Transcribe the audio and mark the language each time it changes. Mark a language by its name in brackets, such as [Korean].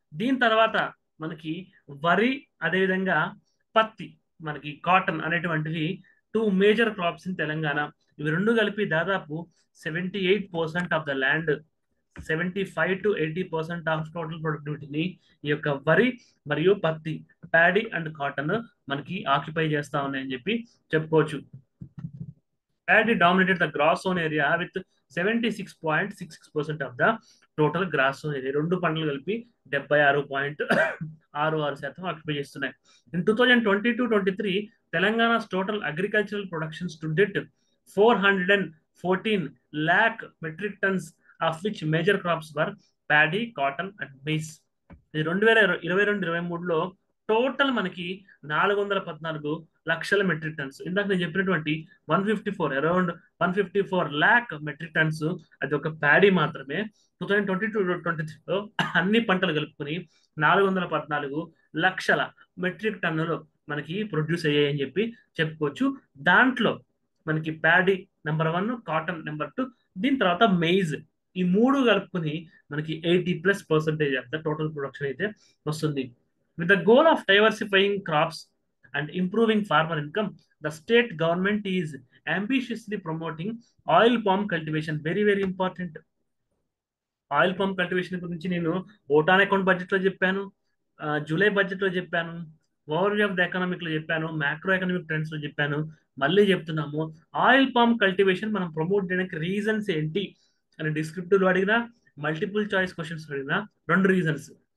[Telugu] దీని తర్వాత మనకి వరి, అదేవిధంగా పత్తి, మనకి కాటన్ అనేటువంటివి 2 మేజర్ క్రాప్స్ ఇన్ తెలంగాణ. ఇవి రెండు కలిపి దాదాపు 78% of the land, 75 to 80% of total ప్రొడక్టివిటీని ఈ యొక్క వరి మరియు పత్తి, ప్యాడీ అండ్ కాటన్ మనకి ఆక్యుపై చేస్తా ఉన్నాయని చెప్పి చెప్పుకోవచ్చు. [English] Paddy dominated the grass zone area with 76.66% of the total grass zone area. [Telugu] రెండు పంటలు కలిపి 76.66% ఆక్యుపై చేస్తున్నాయి. [English] In 2022-23 Telangana's total agricultural production stood at 414 lakh metric tons, of which major crops were paddy, cotton and maize. 2022-23లో [Telugu] total మనకి 414 లక్షల metric tons. ఇందాక నేను చెప్పినటువంటి 154 around 154 lakh metric tons అది ఒక ప్యాడీ మాత్రమే. 2022-23లో అన్ని పంటలు కలుపుకొని 414 లక్షల మెట్రిక్ టన్నులు మనకి ప్రొడ్యూస్ అయ్యాయి అని చెప్పి చెప్పుకోవచ్చు. దాంట్లో మనకి ప్యాడీ నెంబర్ 1, కాటన్ నెంబర్ 2, దీని తర్వాత మెయిజ్, ఈ మూడు కలుపుకొని మనకి 80+% ఆఫ్ ద టోటల్ ప్రొడక్షన్ అయితే వస్తుంది. [English] With the goal of diversifying crops and improving farmer income, the state government is ambitiously promoting oil palm cultivation. Very, very important. [Telugu] Oil pump cultivation గురించి నేను ఓటాన్ అకౌంట్ బడ్జెట్ లో చెప్పాను, July budget లో చెప్పాను, overview of the economic లో చెప్పాను, macro economic trends లో చెప్పాను. మళ్ళీ చెప్తున్నాము, ఆయిల్ పామ్ కల్టివేషన్ మనం ప్రమోట్ చేయడానికి రీజన్స్ ఏంటి అని డిస్క్రిప్టివ్ లో అడిగినా, మల్టిపుల్ చాయిస్ క్వశ్చన్స్ అడిగినా 2 రీజన్స్.